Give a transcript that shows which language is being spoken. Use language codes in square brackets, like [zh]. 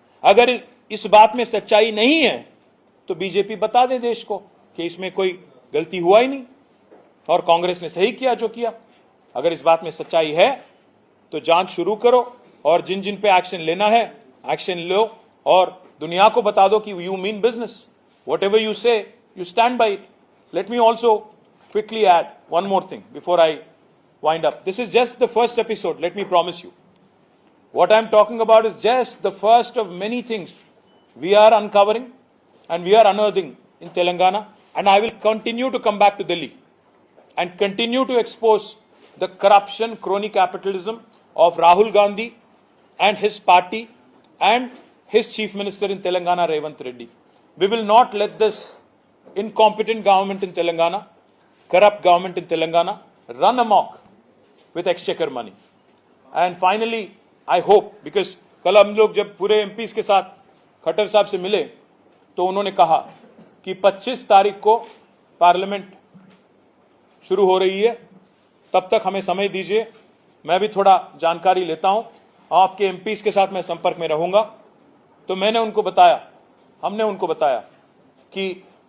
[hi] अगर इस बात में सच्चाई नहीं है तो बीजेपी बता दे देश को कि इसमें कोई गलती हुआ ही नहीं और कांग्रेस ने सही किया जो किया। अगर इस बात में सच्चाई है तो जांच शुरू करो और जिन जिन पे एक्शन लेना है एक्शन लो और दुनिया को बता दो कि [en] You mean business, whatever you say you stand by it. Let me also quickly add one more thing before I wind up. This is just the first episode, let me promise you. What I'm talking about is just the first of many things we are uncovering and we are unearthing in Telangana, and I will continue to come back to Delhi and continue to expose the corruption, crony capitalism of Rahul Gandhi and his party and his chief minister in Telangana, Revanth Reddy. We will not let this incompetent government in Telangana, corrupt government in Telangana, run amok with exchequer money. And finally, I hope, because [hi] कल हम लोग जब पूरे MPs के साथ खट्टर साहब से मिले तो उन्होंने कहा कि 25 तारीख को पार्लियामेंट शुरू हो रही है, तब तक हमें समय दीजिए, मैं भी थोड़ा जानकारी लेता हूं, आपके एमपीज के साथ मैं संपर्क में रहूंगा। तो मैंने उनको बताया, हमने उनको बताया कि